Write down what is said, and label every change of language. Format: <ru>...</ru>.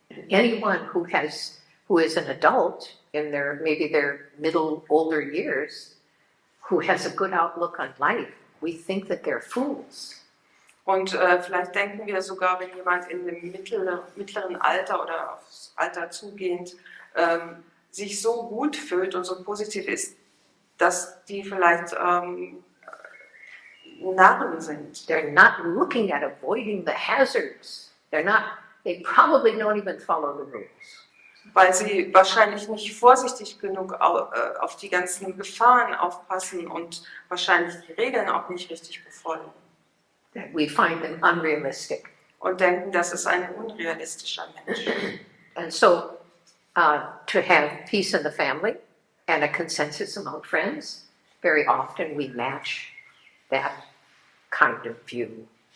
<en>Anyone who is an adult in maybe their middle, older years, who has a good outlook on life, we think that they're fools.</en> <de>Und vielleicht denken wir sogar, wenn jemand in dem mittleren Alter oder aufs Alter zugehend sich so gut fühlt und so positiv ist, dass die vielleicht Narren sind.</de> <en>They're not looking at avoiding the hazards. They probably don't even follow the rules.</en> <de>Weil sie wahrscheinlich nicht vorsichtig genug auf die ganzen Gefahren aufpassen und wahrscheinlich die Regeln auch nicht richtig befolgen.</de> <en>That we find them unrealistic.</en> <de>Und denken, das ist ein unrealistischer Mensch.</de> <en>And so, to have peace in the family and a consensus among friends, very often we match that kind of view.</en>